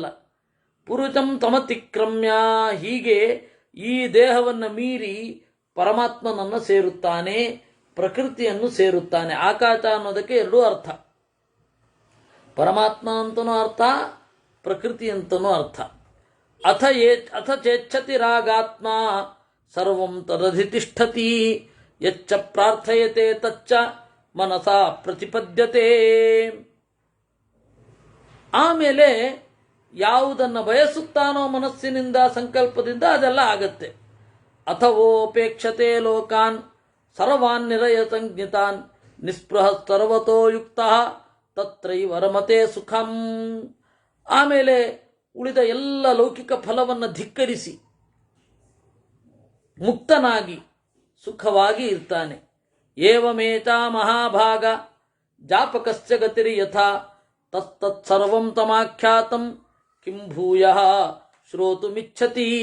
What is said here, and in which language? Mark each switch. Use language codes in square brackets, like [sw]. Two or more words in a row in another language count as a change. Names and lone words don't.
[sa] ಪುರುಷಂ ತಮತಿಕ್ರಮ್ಯ, [kn] ಹೀಗೆ ಈ ದೇಹವನ್ನು ಮೀರಿ ಪರಮಾತ್ಮನನ್ನು ಸೇರುತ್ತಾನೆ, ಪ್ರಕೃತಿಯನ್ನು ಸೇರುತ್ತಾನೆ. ಆಕಾಶ ಅನ್ನೋದಕ್ಕೆ 2 ಅರ್ಥ. ಪರಮಾತ್ಮ ಅಂತನೂ ಅರ್ಥ, ಪ್ರಕೃತಿ ಅಂತನೂ ಅರ್ಥ. [sa] ಅಥ ಚೇಚ್ಛತಿ ರಾಗಾತ್ಮ ಸರ್ವಂ ತದಧಿತಿಷ್ಠತಿ ಯಚ್ಚ ಪ್ರಾರ್ಥಯತೆ ತಚ್ಚ ಮನಸಾ ಪ್ರತಿಪದ್ಯತೆ. [kn] ಆಮೇಲೆ ಯಾವುದನ್ನು ಬಯಸುತ್ತಾನೋ ಮನಸ್ಸಿನಿಂದ, ಸಂಕಲ್ಪದಿಂದ ಅದೆಲ್ಲ ಆಗತ್ತೆ. [sa] ಅಥವೋಪೇಕ್ಷತೆ ಲೋಕಾನ್ ಸರ್ವಾನ್ ನಿರಯ ಸಂಜ್ಞಿತಾನ್ ನಿಸ್ಪೃಹ ಸರ್ವತೋ ಯುಕ್ತ ತತ್ರೈವ ರಮತೆ ಸುಖಂ. [kn] ಆಮೇಲೆ ಉಳಿದ ಎಲ್ಲ ಲೌಕಿಕ ಫಲವನ್ನು ಧಿಕ್ಕರಿಸಿ ಮುಕ್ತನಾಗಿ ಸುಖವಾಗಿ ಇರ್ತಾನೆ. [sa] ಏವಮೇತ ಮಹಾಭಾಗ ಜಾಪಕಸ್ಯ ಗತಿರಿ ಯಥಾ ತತ್ತತ್ಸರ್ವಂ ತಮಾಖ್ಯಾತಂ ಕಿಂ ಭೂಯಃ ಶ್ರೋತುಮಿಚ್ಛತಿ.